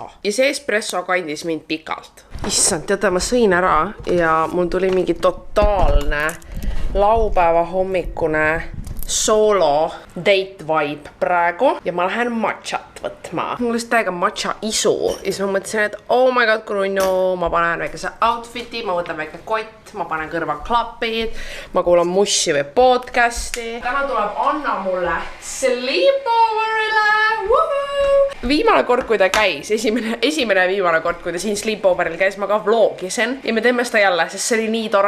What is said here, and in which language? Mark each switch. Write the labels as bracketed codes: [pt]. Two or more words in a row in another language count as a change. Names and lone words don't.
[et] Ja see espresso kandis mind pikalt. Issand, teate, ma sõin ära ja mul tuli mingi totaalne laupäeva hommikune [en] solo date vibe [et] praegu ja ma lähen matchat võtma. Mul oli täiega matcha isu ja siis ma mõtlesin, et [en] oh my god, [et] Grunno, ma panen väikese outfiti, ma võtan väike kott, ma panen kõrvaklapid, ma kuulan mussi või podcasti. Täna tuleb Anna mulle sleepoverile. Viimane kord, kui ta käis, esimene viimane kord, kui ta siin sleepoveril käis, ma ka vlogisin ja me teeme seda jälle, sest see oli nii tore.